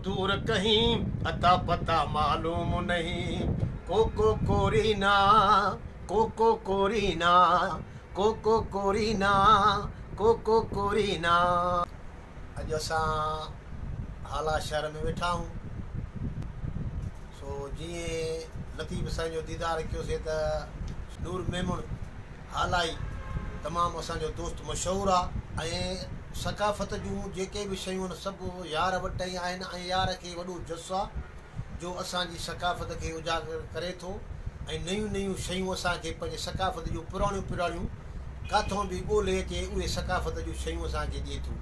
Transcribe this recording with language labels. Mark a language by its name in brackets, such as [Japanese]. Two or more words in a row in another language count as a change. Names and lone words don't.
[Hindi] दूर कहीं, अता पता मालूम नहीं। कोको कोरीना, कोको कोरीना, कोको कोरीना, कोको कोरीना। [Sindhi] अॼु असां हाला शहर में वेठा हूँ। सो जीअं लतीफ़ साईं जो दीदार कयोसीं त नूर मेमुन हालाई तमामु असांजो दोस्त मशहूरु आहे ऐं सकाफ़त जूं जेके बि शयूं आहिनि सभु यार वटि ई आहिनि ऐं यार खे वॾो जसु आहे जो असांजी सकाफ़त खे उजागर करे थो ऐं नयूं नयूं शयूं असांखे पंहिंजे सकाफ़त जूं पुराणियूं किथां बि ॻोल्हे अचे उहे सकाफ़त जूं शयूं असांखे ॾिए थो।